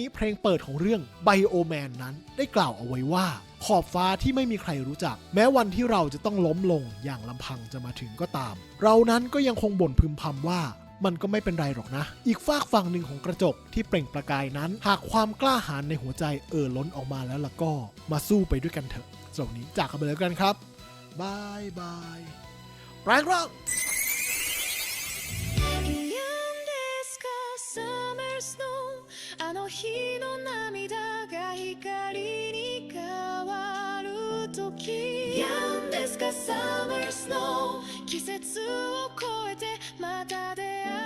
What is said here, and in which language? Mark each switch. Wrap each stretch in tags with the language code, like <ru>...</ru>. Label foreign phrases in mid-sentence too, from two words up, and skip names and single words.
<th>เพลงเปิดของเรื่อง Bioman นั้นได้กล่าวเอาไว้ว่าขอบฟ้าที่ไม่มีใครรู้จักแม้วันที่เราจะต้องล้มลงอย่างลำพังจะมาถึงก็ตามเรานั้นก็ยังคงบ่นพึมพำว่ามันก็ไม่เป็นไรหรอกนะอีกฝากฝั่งหนึ่งของกระจกที่เปล่งประกายนั้นหากความกล้าหาญในหัวใจล้นออกมาแล้วล่ะก็มาสู้ไปด้วยกันเถอะสำหรับวันนี้จากกันไปแล้วกันครับบายบายแปลงร่าง</th> <ja>あの日の涙が光に変わる時やんですか Summer Snow 季節を越えてまた出会う</ja>